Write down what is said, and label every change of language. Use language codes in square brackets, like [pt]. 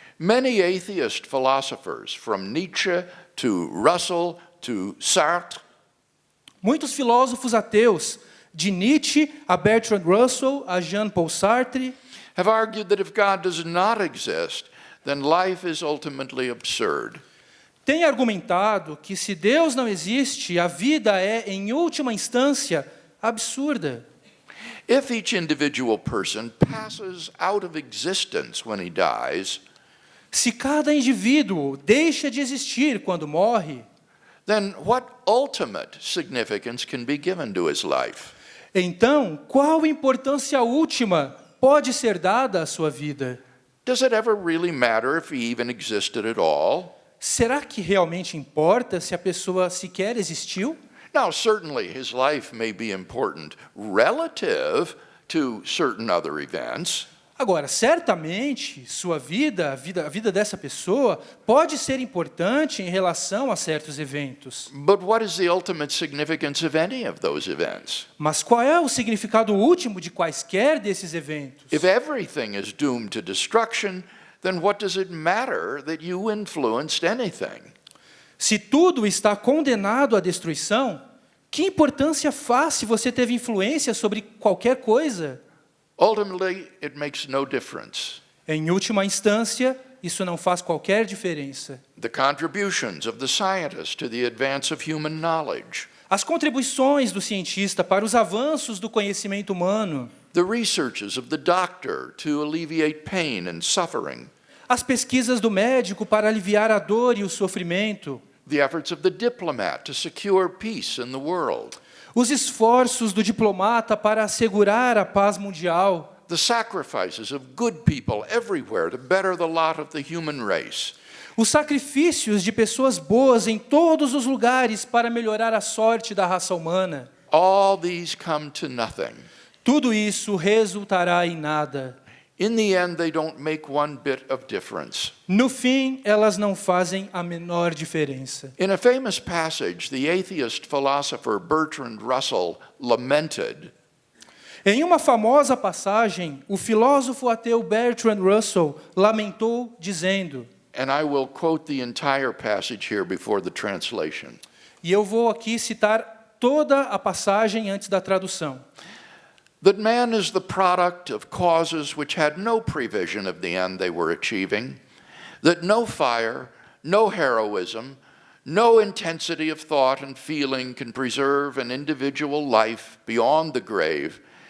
[en] Many atheist philosophers, from Nietzsche to Russell to Sartre, [pt] Muitos filósofos ateus, de Nietzsche a Bertrand Russell, a Jean-Paul Sartre, [en] have argued that if God does not exist, then life is ultimately absurd. [pt] tem argumentado que se Deus não existe, a vida é, em última instância, absurda. [en] If each individual person passes out of existence when he dies, [pt] Se cada indivíduo deixa de existir quando morre, [en] then what ultimate significance can be given to his life? [pt] então qual importância última pode ser dada à sua vida? [en] Does it ever really matter if he even existed at all? [pt] Será que realmente importa se a pessoa sequer existiu? [en] Now, certainly his life may be important relative to certain other events, [pt] Agora, certamente, sua vida, a vida dessa pessoa, pode ser importante em relação a certos eventos. [en] but what is the ultimate significance of any of those events? [pt] Mas qual é o significado último de quaisquer desses eventos? [en] If everything is doomed to destruction, then what does it matter that you influenced anything? [pt] Se tudo está condenado à destruição, que importância faz se você teve influência sobre qualquer coisa? [en] Ultimately, it makes no difference. [pt] Em última instância, isso não faz qualquer diferença. [en] The contributions of the scientist to the advance of human knowledge, [pt] As contribuições do cientista para os avanços do conhecimento humano, [en] the researches of the doctor to alleviate pain and suffering, [pt] as pesquisas do médico para aliviar a dor e o sofrimento, [en] the efforts of the diplomat to secure peace in the world, [pt] os esforços do diplomata para assegurar a paz mundial, [en] the sacrifices of good people everywhere to better the lot of the human race. [pt] os sacrifícios de pessoas boas em todos os lugares para melhorar a sorte da raça humana, [en] All these come to nothing. [pt] tudo isso resultará em nada. [en] In the end, they don't make one bit of difference. [pt] No fim, elas não fazem a menor diferença. [en] In a famous passage, the atheist philosopher Bertrand Russell lamented, [pt] Em uma famosa passagem, o filósofo ateu Bertrand Russell lamentou, dizendo, [en] and I will quote the entire passage here before the translation. [pt] e eu vou aqui citar toda a passagem antes da tradução. [en] That man is the product of causes which had no prevision of the end they were achieving, that no fire, no heroism, no intensity of thought and feeling can preserve an individual life beyond the grave,